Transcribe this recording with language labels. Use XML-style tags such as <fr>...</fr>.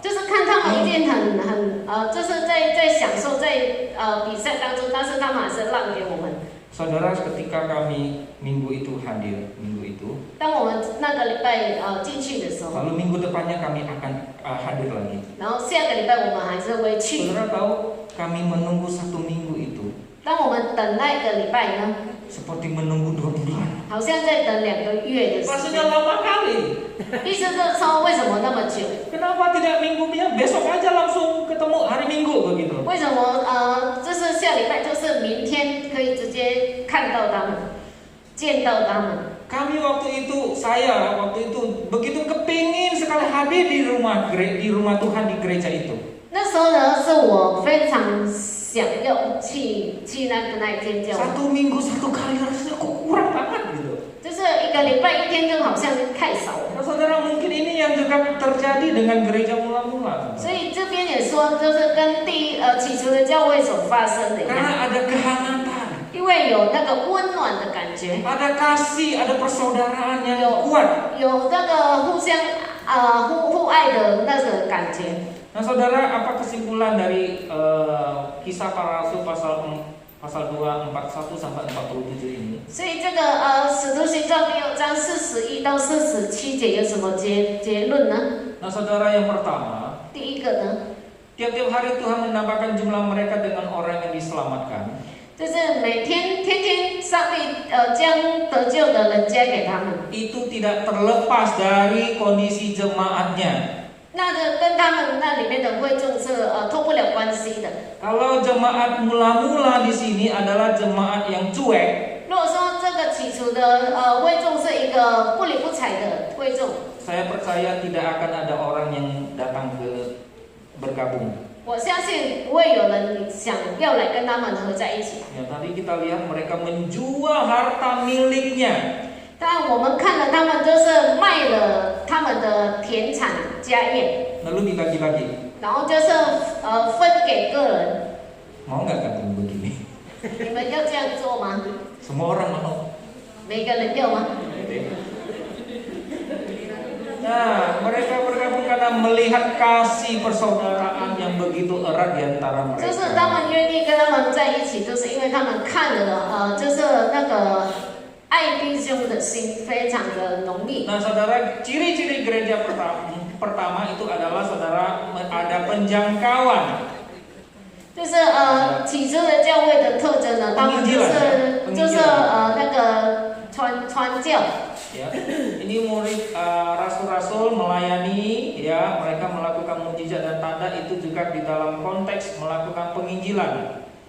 <zh>就是看他们一定就是在享受在比赛当中，但是他们还是让给我们。</zh> <id>Saudara, ketika kami minggu itu hadir, minggu itu,</id> <zh>当我们那个礼拜进去的时候，</zh> <id>lalu minggu depannya kami akan hadir lagi.</id> <zh>然后下个礼拜我们还是会去。</zh> <id>Saudara tahu, kami menunggu 1 minggu itu</id> <zh>当我们等那个礼拜呢，</zh> <id>seperti menunggu 2 bulan.</id> <zh>好像在等2个月的时</zh> <id>Rasanya</id> <zh>间。</zh> <id>lama kali.</id> <zh>意思就是说，为什么那么久？</zh> <id>Kenapa tidak minggunya besok aja langsung ketemu hari Minggu begitu?</id> <zh>为什么就是下礼拜就是明天可以直接看到他们，见到他们？</zh> <id>Kami saya waktu itu begitu kepingin sekali hadir di rumah Tuhan di gereja itu.</id> <zh>那时候呢，是我非常想要去那一间教会。</zh> <id>1 minggu 1 kali rasanya kok kurang banget gitu.</id> <zh>就是1个礼拜1天就好像太少了。</zh> <id>Nah, saudara, mungkin ini yang juga terjadi dengan gereja mula-mula.</id> <zh>所以这边也说，就是跟起初的教会所发生的一样，</zh> <id>Karena ada kehangatan,</id> <zh>因为有那个温暖的感觉，</zh> <id>ada kasih, ada persaudaraan yang kuat.</id> <zh>有那个互相互爱的那个感觉。</zh> <id>Nah, saudara, apa kesimpulan dari Kisah Para Rasul pasal 2, 41 sampai 47 ini?</id> <zh>所以这个使徒行传第6章41到47节有什么结论呢？</zh> <id>Nah, saudara, yang pertama,</id> <zh>第一个呢，</zh> <id>tiap-tiap hari Tuhan menambahkan jumlah mereka dengan orang yang diselamatkan.</id> <zh>就是每天上帝将得救的人加给他们。</zh> <id>Itu tidak terlepas dari kondisi jemaatnya.</id> <zh>那个跟他们那里面的会众是脱不了关系的。</zh> <id>Kalau jemaat mula-mula di sini adalah jemaat yang cuek,</id> <zh>如果说这个起初的会众是一个不理不睬的会众，</zh> <id>saya percaya tidak akan ada orang yang datang ke bergabung.</id> <zh>我相信不会有人想要来跟他们合在一起。</zh> <id>Ya, tadi kita lihat mereka menjual harta miliknya.</id> <zh>但我们看了他们就是卖了他们的田产家业，</zh> <id>Lalu dibagi-bagi.</id> <zh>然后就是分给个人。</zh> <id>Mau nggak kamu begini?</id> <zh>你们要这样做吗？</zh> <id>Semua orang mau.</id> <zh>每个人要吗？</zh> <id>Nah, mereka bergabung karena melihat kasih persaudaraan yang begitu erat di antara</id> <zh>就是他</zh> <id>mereka.</id> <zh>们愿意跟他们在一起，就是因为他们看了就是那个爱弟兄的心非常的浓密。</zh> <id>Nah, saudara, ciri-ciri gereja pertama itu adalah saudara ada penjangkauan.</id> <zh>就是起初的教会的特征呢，他们就是那个传教。</zh> <id>Ya, ini murid rasul-rasul melayani, ya, mereka melakukan mujizat dan tanda itu juga di dalam konteks melakukan penginjilan.</id>